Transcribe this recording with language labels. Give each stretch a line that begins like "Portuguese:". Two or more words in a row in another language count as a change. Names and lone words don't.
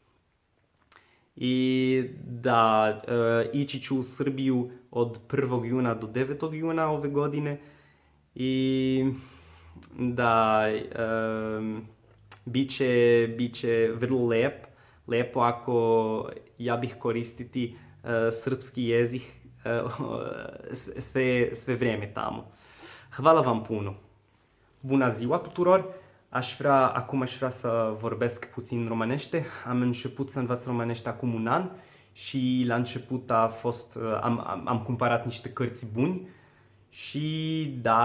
Serbian: I da, ići ću u Srbiju od 1. juna do 9. juna ove godine i da bit će vrlo lepo ako ja bih koristiti srpski jezik sve vreme tamo. Hvala vam puno!
Romanian: Bună ziua tuturor! Acum aș vrea să vorbesc puțin românește. Am început să învăț românește acum un an și la început am cumpărat niște cărți buni și da,